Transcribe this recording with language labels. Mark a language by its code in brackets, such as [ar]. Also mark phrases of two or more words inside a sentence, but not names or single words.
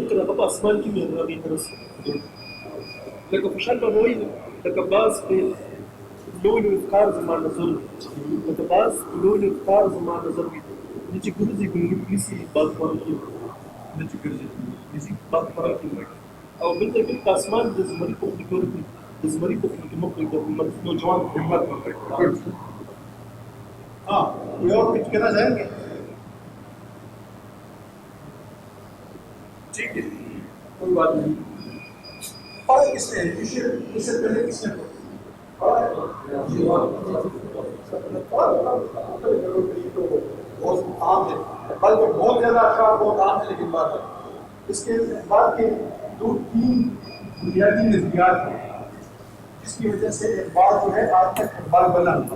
[ps] کې هغه په اسمان کې هغې ته رسي لکه خوشحال بابا وایي لکه باز په لولو افکار زما نظر وي لکه باز په لولو افکار زما نظر وي نه چې ګرځي ګلګل نیسي باد خوړل کېږي نه چې ګرځي نیسي باد خوړل کېږي او بل ته په اسمان د زمري په خوله کې د زمري په خوله کې موږ د نوجوان همت ورکړي۔ [ur] ہاں کوئی اور کچھ کہنا چاہیں گے؟ ٹھیک ہے، کوئی بات نہیں۔ پڑھا کس نے اس سے پہلے کس نے پڑھا؟ بہت عام ہے، بلکہ بہت زیادہ اشعار بہت عام ہے، لیکن بات ہے اس کے بعد کے 2-3 بنیادی نظریات ہیں جس کی وجہ سے اقبال جو ہے آج تک اقبال بنا ہوا۔